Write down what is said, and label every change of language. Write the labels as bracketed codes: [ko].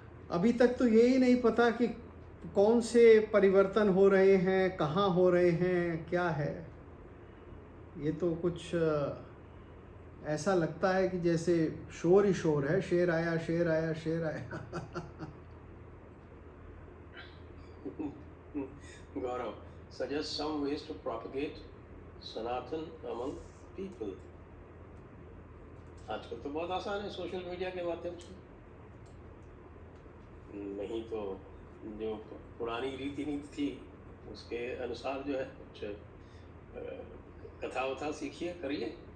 [hi] अभी तक तो यही नहीं पता कि कौन से परिवर्तन हो रहे हैं, कहाँ हो रहे हैं, क्या है। ये तो कुछ ऐसा लगता है कि जैसे शोर ही शोर है, शेर आया शेर आया शेर आया। [en] Gaurav, suggest some ways to propagate Sanatan among people. [hi] आजकल तो बहुत आसान है सोशल मीडिया के माध्यम से, नहीं तो जो पुरानी रीति नीति थी उसके अनुसार जो है कुछ कथा वथा सीखिए, करिए।